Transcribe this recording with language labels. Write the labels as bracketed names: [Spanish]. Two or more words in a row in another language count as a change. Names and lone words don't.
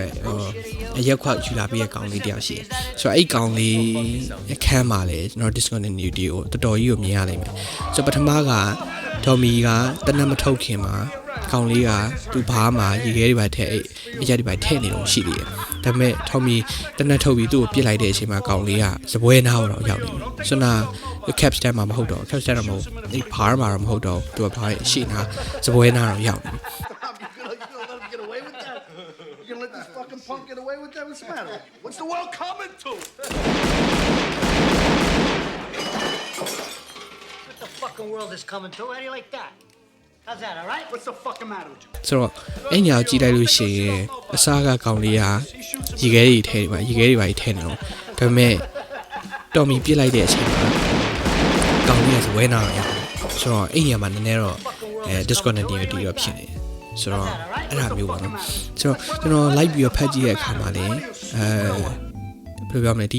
[Burmese] ရဲအရက်ခွက်ယူလာပြီးတဲ့ကောင်လေးတယောက်ရှိတယ်ဆိုတော့အဲ့ကောင်လေးအခန်းမှာလေကျွန်တော် discontinuity ကိုတော်တော်ကြီးကိုမြင်ရနိုင်မယ်ဆိုတော့ပထမက Tommy ကတနက်မထုတ်ခင်မှာကောင်လေးကသူ့ဘားမှာရေခဲတွေပါထည့်အရက်တွေပါထည့်နေတော့ရှိသေးတယ်ဒါပေမဲ့ Tommy တနက်ထုတ်ပြီးသူ့ကိုပြစ်လိုက်တဲ့အချိန်မှာကောင်လေးကစပွဲနားတော့ရောက်နေပြီဆိုတော့ [English] cap stand [Burmese] မှာမဟုတ်တော့ [English] cap stand [Burmese] တော့မဟုတ်ဒီ bar မှာတော့မဟုတ်တော့သူကဘာရှေ့နာစပွဲနာတော့ရောက်နေပြီ [English] Get away with that? You gonna let this fucking punk get away with that? What's the matter? What's the world coming to? What the fucking world is coming to? How do you like that? How's that, all right? What's the fucking matter with you? [Burmese] ဆိုတော့အဲ့ညာကြည့်လိုက်လို့ရှိရင်အစားကကောင်လေးကရေခဲတွေထဲမှာရေခဲတွေပါထဲနေတော့ဒါပေမဲ့တော်မီပြစ်လိုက်တဲ့အချိန်မှာကောင်လေးကစပွဲနာတော့ရောက်ဆိုတော့အဲ့ညာမှာနည်းနည်းတော့discontinuity တော့ဖြစ်နေတယ်ဆိုတော့အဲ့ဒါမျိုးပေါ့နော်ဆိုတော့ကျွန်တော် like ပြီးတော့ဖတ်ကြည့်တဲ့အခါမှာလည်းဘယ်လိုပြောမလဲဒီ